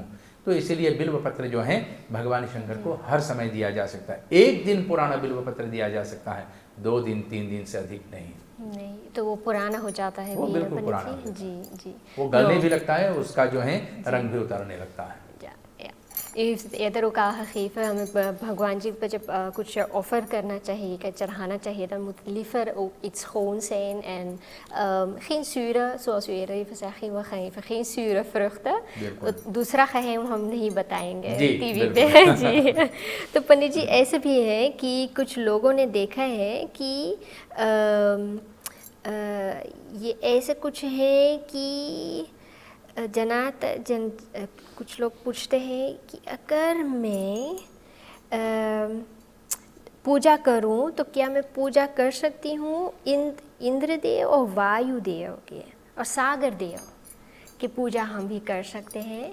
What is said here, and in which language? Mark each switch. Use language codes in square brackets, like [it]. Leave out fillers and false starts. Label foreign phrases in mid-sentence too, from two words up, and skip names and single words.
[hi] तो इसीलिए बिल्व पत्र जो है भगवान शंकर को हर समय दिया जा सकता है। 1 दिन पुराना बिल्व पत्र दिया जा सकता है, 2 दिन 3 दिन से अधिक नहीं। तो वो पुराना हो जाता है, वो बिल्कुल पुराना जी जी, वो गलने भी लगता है, उसका जो है रंग भी उतरने लगता है। [nl] eerder ook al gegeven, [hi] भगवान जी पर जब कुछ ऑफर करना चाहिए, चढ़ाना चाहिए, [nl] dan moet liever ook iets schoon zijn en geen zure, zoals u eerder even zei, geen zure vruchten. [hi] दूसरा geheim हम नहीं बताएंगे टीवी पे जी। तो पंडित जी ऐसे भी है कि कुछ लोगों ने देखा है कि ये ऐसे कुछ है कि कुछ लोग पूछते हैं कि अगर मैं पूजा करूं तो क्या मैं पूजा कर सकती हूं इंद्रदेव और वायुदेव के और सागर देव की पूजा हम भी कर सकते हैं?